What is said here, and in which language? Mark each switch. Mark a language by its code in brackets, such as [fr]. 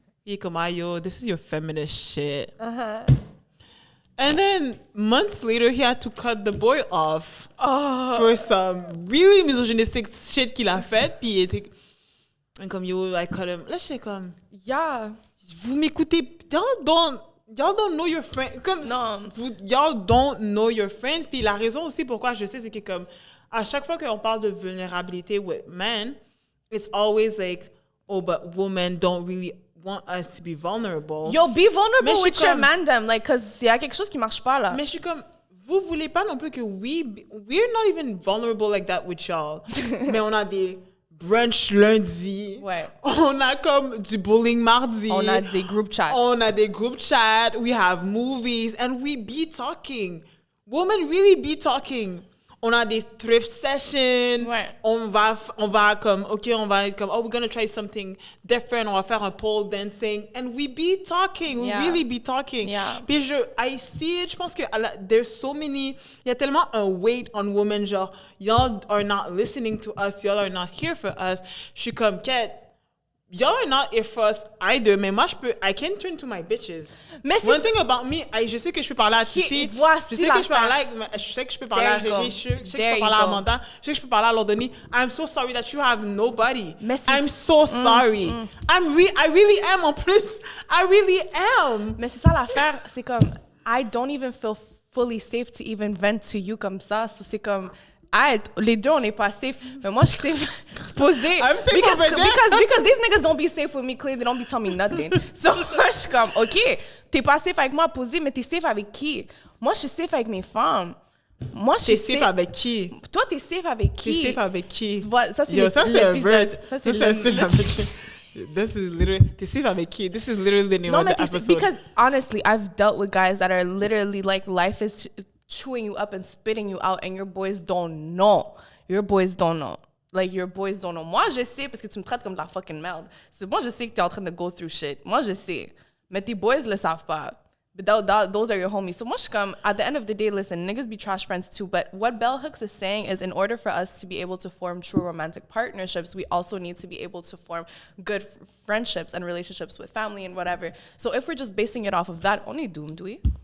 [en] He come, yo, this is your feminist shit. And then months later, he had to cut the boy off for some really misogynistic shit [fr] qu'il a fait. Puis il était comme, yo, [en] I cut him. [fr] Là, je suis comme, [en] yeah. [fr] Vous m'écoutez, [en] y'all don't know your friends. Comme, [fr] non. [en] Y'all don't know your friends. [fr] Puis la raison aussi pourquoi je sais, c'est que comme, à chaque fois qu'on parle de vulnérabilité [en] with men, it's always like, oh, but women don't really want us to be vulnerable. Yo, be vulnerable with your mandem, like, cause [fr] y a quelque chose qui marche pas là. Mais je suis comme, vous voulez pas non plus que [en] we're not even vulnerable like that with y'all. [fr] Mais on a des brunch lundi. Ouais. On a comme du bowling mardi. On a des group chats. [en] We have movies and we be talking. Women really be talking. [fr] On a des thrift sessions. Ouais. On va comme, OK, on va comme, oh, [en] we're going to try something different. [fr] On va faire un pole dancing. [en] And we be talking. We really be talking. Yeah. Puis I see it. [fr] Je pense que [en] there's so many, [fr] il y a tellement un [en] weight on women, genre, y'all are not listening to us. Y'all are not here for us. [fr] Je suis comme, [en] Kat, y'all are not here for us either. Mais moi, I can turn to my bitches. [fr] Mais [en] one thing about me, [fr] je sais que je peux parler à Titi. Je sais que je peux parler à Régis. Je sais que je peux parler à Amanda. Je sais que je peux parler à Lordoni. [en] I'm so sorry that you have nobody. I'm so sorry. I really am en plus. I really am. [fr] Mais c'est ça l'affaire. C'est comme, [en] I don't even feel fully safe to even vent to you comme ça. [fr] So c'est comme... les deux, on n'est pas safe. Mais moi, je suis safe. Supposé. [en] I'm safe because these niggas don't be safe with me, clearly. They don't be telling me nothing. [fr] So, moi, je suis comme, OK, t'es pas safe avec moi, posé, mais t'es safe avec qui? Moi, je suis safe avec mes femmes. Moi, je suis safe avec qui? Toi, t'es safe avec qui? T'es safe avec qui? Ça, c'est un verse. Ça, c'est safe avec qui? [en] This is literally, [fr] t'es safe avec qui? [en] This is literally the name of the episode. Because, honestly, I've dealt with guys that are literally like, life is... chewing you up and spitting you out, and your boys don't know. Like, your boys don't know. [fr] Moi, je sais parce que tu me traites comme de la fucking merde. So, moi, je sais que t'es en train de [en] go through shit. [fr] Moi, je sais. Mais tes boys le savent pas. [en] But those are your homies. So, moi, je comme, at the end of the day, listen, niggas be trash friends too. But what Bell Hooks is saying is, in order for us to be able to form true romantic partnerships, we also need to be able to form good friendships and relationships with family and whatever. So, if we're just basing it off of that, on est doomed, oui?